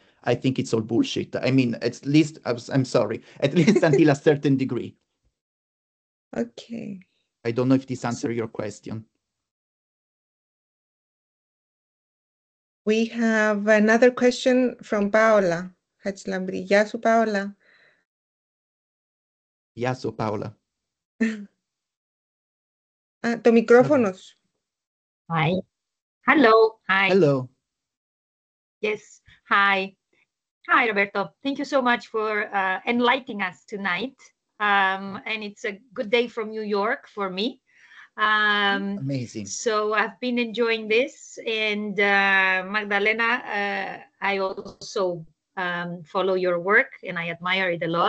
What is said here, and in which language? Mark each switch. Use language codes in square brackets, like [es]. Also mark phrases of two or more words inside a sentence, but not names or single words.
[en] I think it's all bullshit. I mean, at least, I'm sorry, at least until a certain degree. Okay. I don't know if this answers your question. We have another question from Paola Hatslambri. [el] Γεια σου, Paola. Γεια σου, Paola. Το μικρόφωνο σου. [en] Hi. Hello. Hi. Hello. Yes. Hi. Hi, Roberto. Thank you so much for enlightening us tonight. And it's a good day from New York for me. Amazing. So I've been enjoying this. And Magdalena, I also follow your work and I admire it a lot.